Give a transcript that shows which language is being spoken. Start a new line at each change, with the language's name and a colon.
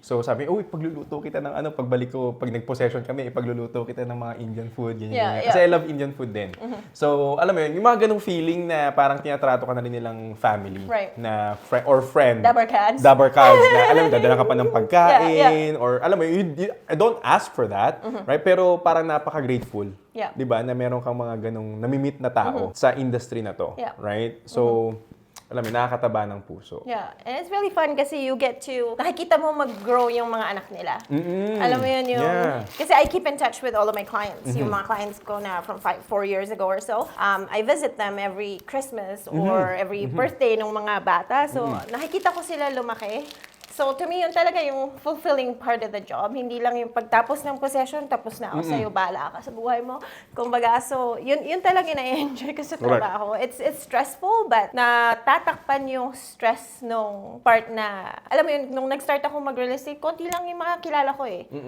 Filipino: So sabi, uy, pagluluto kita ng pagbalik ko, pag nag-possession kami, pagluluto kita ng mga Indian food, ganyan.
English: Yeah.
Filipino: Kasi
English: I love Indian food
Filipino: din. So, alam mo yun, yung mga ganung feeling na parang tinatrato ka na rin nilang family.
English: Right. Na or friend. Dabber cats. Dabber cats.
Filipino: Na, alam mo, dadala ka pa ng pagkain.
English: Yeah. Or,
Filipino: alam mo,
English: I don't ask for that. Right?
Filipino: Pero parang napaka-grateful.
English: Yeah.
Filipino: 'Di ba? Na meron kang mga ganong nami-meet na tao sa industry na to,
English: Yeah.
Filipino: right? So, alam mo, nakakataba ng puso.
English: Yeah, and it's really fun
Filipino: kasi
English: you get to,
Filipino: nakikita mo mag-grow yung mga anak nila. Alam mo yun yung,
English: Yeah. kasi I keep in touch with all of my clients.
Filipino: Yung mga clients ko na
English: from 4 years ago or so. I visit them every Christmas or every birthday
Filipino: ng mga bata. So, nakikita ko sila lumaki.
English: So, to me,
Filipino: yun talaga yung
English: fulfilling part of the job.
Filipino: Hindi lang yung pagtapos ng possession, tapos na ako sa'yo, bahala ka sa buhay mo. Kumbaga, so, yun talaga yung na-enjoy ko sa
English: Correct.
Filipino: trabaho.
English: It's stressful, but
Filipino: natatakpan yung stress nung part na, alam mo yun, nung nag-start ako mag-real estate, konti lang yung mga kilala ko eh.